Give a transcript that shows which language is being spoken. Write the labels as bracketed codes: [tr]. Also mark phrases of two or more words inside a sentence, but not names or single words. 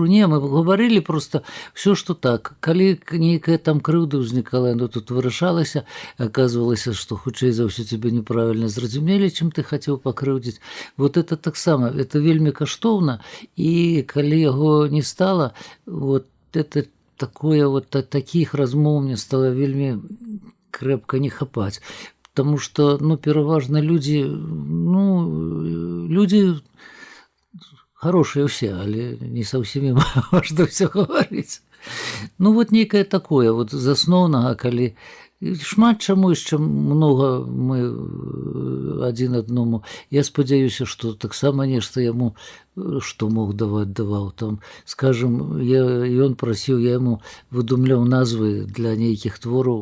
[be] Не, мы гаварылі просто ўсё, што так. Калі нейкая там крыўда ўзнікала, яно тут вырашалася, аказвалася, што хутчэй за ўсё цябе неправільна зразумелі, чым ты хацеў пакрыўдзіць. Вот это таксама, это вельмі каштоўна, і калі яго не стала, вот это такое, вот такіх размоў мне стала вельмі крэпка не хапаць, [ru] потому что, [be] пераважна людзі [ru] хорошие все, але не со всеми можно все говорить. [be] Ну вот некое такое, вот з асноўнага, калі шмат чаму яшчэ многа мы адзін аднаму. Я спадзяюся, што таксама нешта яму, што мог даваць, даваў. Там, скажем, ён прасіў, я яму выдумляў назвы для нейкіх твораў.